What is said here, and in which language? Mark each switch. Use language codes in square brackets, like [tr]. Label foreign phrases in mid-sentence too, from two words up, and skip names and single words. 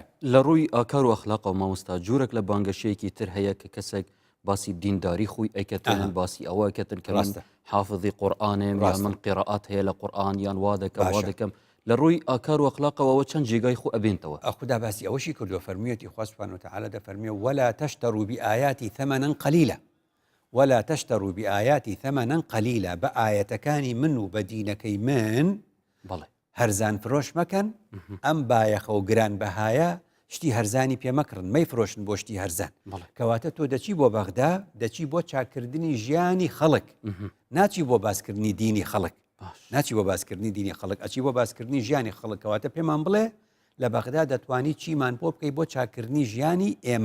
[ckb] لە ڕووی ئاکار و ئەخلاق و مامۆستا جوورێک لە بانگەشەیەکی تر هەیە کە کەسێک باسی دینداری خۆی ئەیکەتن باسی ئەوە ئەکەتن کە من حافظی قورئانم یا من قیرەئات هەیە لە قورئان یان وا دەکەم لە ڕووی ئاکار و ئەخلاقەوە چەند جێگای خۆ ئەبێنتەوە خوددا باسی ئەوەشی کردووە فەرموویەتی خوا [ar] سوبحانه وتعالى [ckb] دەفەرمێ [ar] ولا تشتروا بآياتي ثمنا قليلا ولا تشتروا بآياتي ثمنا قليلا [ckb] بآياتەکانی من و بە دینەکەی من بەڵێ هەرزان فرۆش مەکەن ئەم بایەخە و گران بەهایە شتی هەرزانی پێمەکڕن مەی فرۆشن بۆ شتی هەرزان کەواتە تۆ دەچی بۆ بەغدا دەچی بۆ چاکردنی ژیانی خەڵک ناچی بۆ باسکردنی دینی خەڵک ناچی بۆ باسکردنی دینی خەڵک ئەچی بۆ باسکردنی ژیانی خەڵک کەواتە پێمان بڵێ لە بەغدا دەتوانی چیمان بۆ بکەی بۆ چاکردنی ژیانی ئێمە